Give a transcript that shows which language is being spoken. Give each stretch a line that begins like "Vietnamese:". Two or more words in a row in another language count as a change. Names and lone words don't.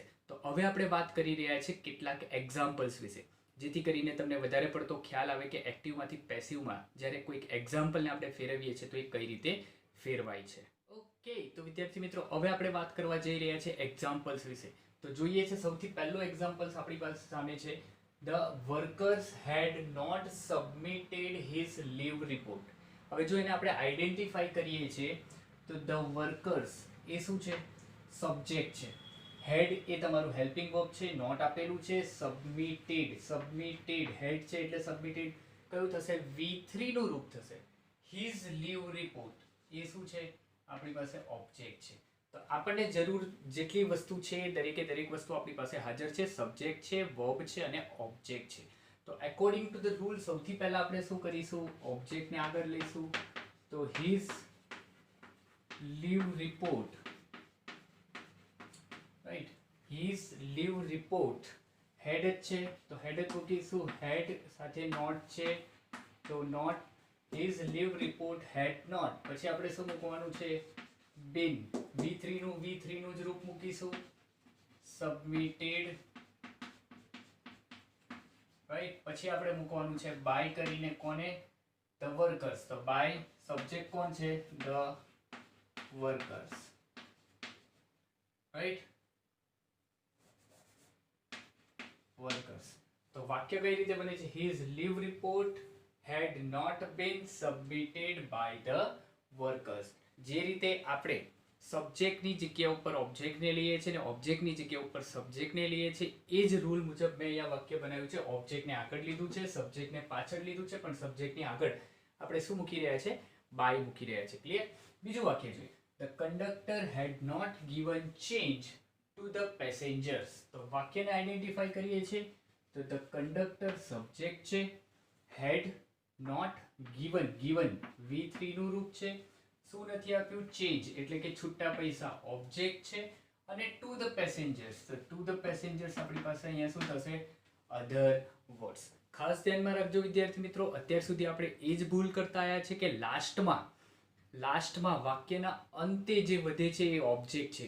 Gujarati: તો હવે આપણે વાત કરી રહ્યા છીએ કેટલાક એક્ઝામ્પલ્સ વિશે, જેથી કરીને તમને વધારે પડતો ખ્યાલ આવે કે એક્ટિવમાંથી પેસિવમાં જ્યારે કોઈક એક્ઝામ્પલને આપણે ફેરવીએ છીએ તો એ કઈ રીતે ફેરવાય છે. ઓકે, તો વિદ્યાર્થી મિત્રો હવે આપણે વાત કરવા જઈ રહ્યા છીએ એક્ઝામ્પલ્સ વિશે. તો જોઈએ છે સૌથી પહેલો એક્ઝામ્પલ્સ આપણી પાસે સામે છે.
English: The workers had not submitted his leave report.
Gujarati: હવે જો એને આપણે આઈડેન્ટિફાઈ કરીએ છીએ તો
English: the workers
Gujarati: એ શું છે? સબ્જેક્ટ છે. હેડ એ તમારું
English: helping verb
Gujarati: છે, નોટ આપેલું છે,
English: submitted had
Gujarati: છે એટલે સબમિટેડ કયું થશે? V3 નું રૂપ થશે.
English: his leave report
Gujarati: એ શું છે? આપણી પાસે ઓબ્જેક્ટ છે. તો આપણને જરૂર જેટલી વસ્તુ છે દરેકે દરેક વસ્તુ આપણી પાસે હાજર છે. સબ્જેક્ટ છે, વર્બ છે અને ઓબ્જેક્ટ છે. તો
English: according to the rule
Gujarati: સૌથી પહેલા આપણે શું કરીશું? ઓબ્જેક્ટને આગળ લઈશું. તો
English: his leave report,
Gujarati: રાઈટ,
English: his leave report
Gujarati: હેડ જ છે તો હેડ જ મૂકીશું. હેડ સાથે નોટ છે તો નોટ.
English: his leave report had not,
Gujarati: પછી આપણે શું મૂકવાનું છે? been. V3 નું જ રૂપ મૂકીશું.
English: submitted, રાઈટ.
Gujarati: પછી આપણે મૂકવાનું છે by કરીને કોને?
English: the workers.
Gujarati: તો by સબ્જેક્ટ કોણ છે?
English: the workers, રાઈટ, workers.
Gujarati: તો વાક્ય કઈ રીતે બને છે?
English: his leave report had not been submitted by the workers.
Gujarati: જે રીતે આપણે સબ્જેક્ટની જગ્યા ઉપર ઓબ્જેક્ટને લઈએ છીએ અને ઓબ્જેક્ટની જગ્યા ઉપર સબ્જેક્ટને લઈએ છીએ એ જ રૂલ મુજબ મેં અહીંયા વાક્ય બનાવ્યું છે. ઓબ્જેક્ટને આગળ લીધું છે, સબ્જેક્ટને પાછળ લીધું છે, પણ સબ્જેક્ટની આગળ આપણે શું મૂકી રહ્યા છે? બાય મૂકી રહ્યા છે. ક્લિયર? બીજું વાક્ય જોઈએ.
English: The conductor had not given change to the passengers.
Gujarati: તો વાક્યને આઈડેન્ટિફાઈ કરીએ છીએ તો
English: the conductor
Gujarati: સબ્જેક્ટ છે,
English: had not given
Gujarati: V3 નું રૂપ છે. શું નથી આપ્યું? ચેન્જ એટલે કે છૂટા પૈસા ઓબ્જેક્ટ છે. અને
English: to the passengers,
Gujarati: તો
English: to the passengers
Gujarati: આપણી પાસે અહીંયા શું થશે?
English: other words.
Gujarati: ખાસ ધ્યાનમાં રાખજો વિદ્યાર્થી મિત્રો, અત્યાર સુધી આપણે એ જ ભૂલ કરતા આવ્યા છે કે લાસ્ટમાં વાક્યના અંતે જે વધે છે એ ઓબ્જેક્ટ છે.